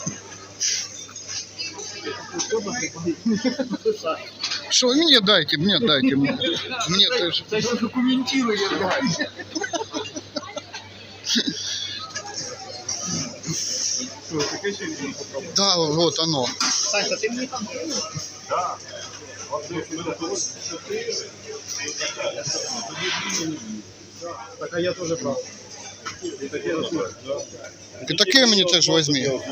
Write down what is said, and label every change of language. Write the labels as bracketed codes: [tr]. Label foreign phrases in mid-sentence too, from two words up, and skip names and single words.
[ru] Что, мне дайте, мне дайте. Мне тоже. [uk] Це ще документирує, блядь. [ru] Да, вот оно. [uk] Санька, ти мені там? Так. Так, а я теж брав. І таке мені теж візьми.